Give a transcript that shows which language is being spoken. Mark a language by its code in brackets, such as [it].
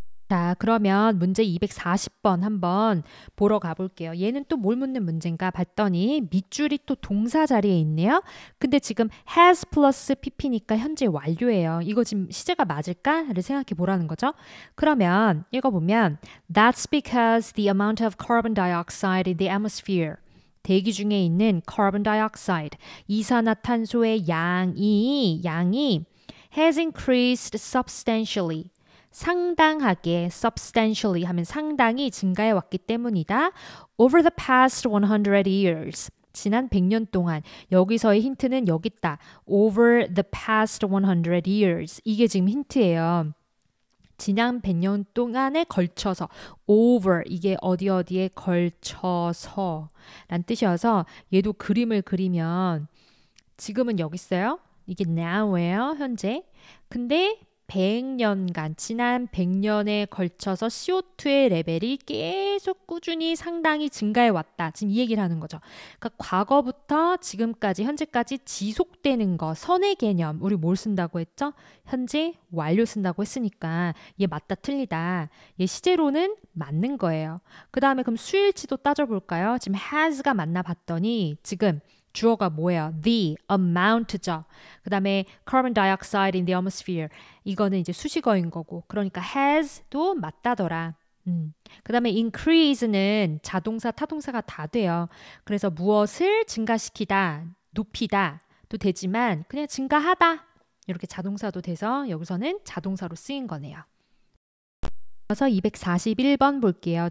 [ko] 자, 그러면 문제 240번 한번 보러 가볼게요. 얘는 또 뭘 묻는 문제인가 봤더니 밑줄이 또 동사 자리에 있네요. 근데 지금 has 플러스 pp니까 현재 완료예요. 이거 지금 시제가 맞을까를 생각해 보라는 거죠. 그러면 읽어보면 [en] That's because the amount of carbon dioxide in the atmosphere [ko] 대기 중에 있는 [en] carbon dioxide [ko] 이산화탄소의 양이 [en] has increased substantially [ko] 상당하게 substantially 하면 상당히 증가해 왔기 때문이다. [en] Over the past 100 years. [ko] 지난 100년 동안. 여기서의 힌트는 여기 있다. [en] Over the past 100 years. [ko] 이게 지금 힌트예요. 지난 100년 동안에 걸쳐서 over 이게 어디에 걸쳐서 란 뜻이어서 얘도 그림을 그리면 지금은 여기 있어요. 이게 now예요. 현재. 근데 100년간 지난 100년에 걸쳐서 CO2의 레벨이 계속 꾸준히 상당히 증가해 왔다. 지금 이 얘기를 하는 거죠. 그러니까 과거부터 지금까지 현재까지 지속되는 거 선의 개념 우리 뭘 쓴다고 했죠? 현재 완료 쓴다고 했으니까 얘 맞다 틀리다. 얘 시제로는 맞는 거예요. 그 다음에 그럼 수일치도 따져볼까요? 지금 has가 맞나 봤더니 지금 주어가 뭐예요? [en] The amount죠. [ko] 그 다음에 [en] carbon dioxide in the atmosphere. [ko] 이거는 이제 수식어인 거고. 그러니까 has도 맞다더라. 그 다음에 increase는 자동사, 타동사가 다 돼요. 그래서 무엇을 증가시키다, 높이다 도 되지만 그냥 증가하다. 이렇게 자동사도 돼서 여기서는 자동사로 쓰인 거네요. 그래서 241번 볼게요.